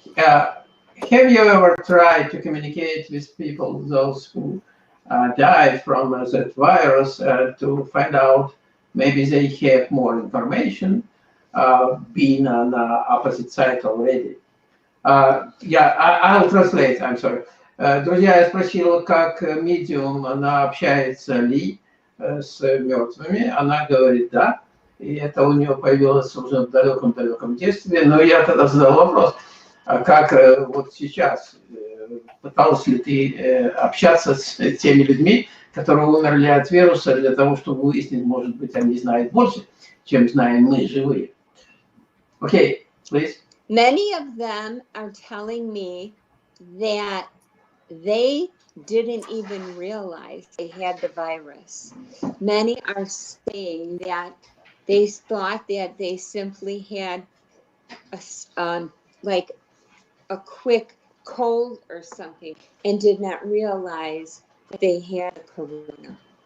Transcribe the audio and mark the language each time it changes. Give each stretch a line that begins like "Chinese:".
English: Have you ever tried to communicate with people, those who died from that virus, to find out maybe they have more information, being on the opposite side already? I'll translate, I'm sorry.
Russian: Друзья, я спросила, как медиум, она общается ли с мертвыми. Она говорит, да. И это у нее появилось уже в далеком-далеком детстве. Но я тогда задал вопрос, как вот сейчас, пыталась ли ты общаться с теми людьми, которые умерли от вируса, для того, чтобы выяснить, может быть, они знают больше, чем знаем мы, живые.
English: Okay, please. Many of them are telling me that they didn't even realize they had the virus. Many are saying that they thought that they simply had a quick cold or something and did not realize that they had corona.